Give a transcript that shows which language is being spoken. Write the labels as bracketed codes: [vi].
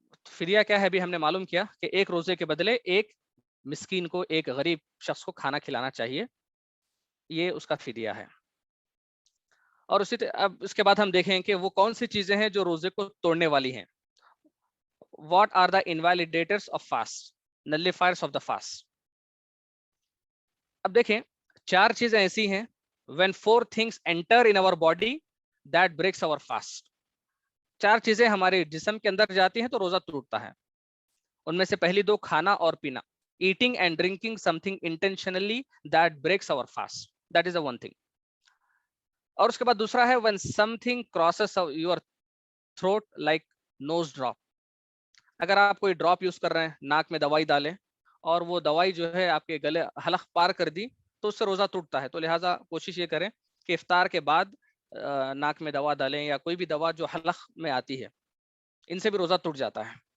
[ur] فدیہ کیا ہے ابھی ہم نے معلوم کیا کہ ایک روزے کے بدلے ایک مسکین کو, ایک غریب شخص کو کھانا کھلانا چاہیے, یہ اس کا فدیہ ہے. اور اب اس کے بعد ہم دیکھیں کہ وہ کون سی چیزیں ہیں جو روزے کو توڑنے والی ہیں. [en] What are the invalidators of fast, nullifiers of the fast. [ur] اب دیکھیں 4 چیزیں ایسی ہیں [en] when 4 things enter in our body that breaks our fast. [ur] 4 چیزیں ہمارے جسم کے اندر جاتی ہیں تو روزہ ٹوٹتا ہے. ان میں سے پہلی 2 کھانا اور پینا, [en] eating and drinking something intentionally that breaks our fast, that is the one thing. [ur] اور اس کے بعد دوسرا ہے [en] when something crosses your throat like nose drop. [ur] اگر آپ کوئی ڈراپ یوز کر رہے ہیں, ناک میں دوائی ڈالیں اور وہ دوائی جو ہے آپ کے گلے حلق پار کر دی تو اس سے روزہ ٹوٹتا ہے. تو لہٰذا کوشش یہ کریں کہ افطار کے بعد ناک میں دوا ڈالیں, یا کوئی بھی دوا جو حلق میں آتی ہے, ان سے بھی روزہ ٹوٹ جاتا ہے.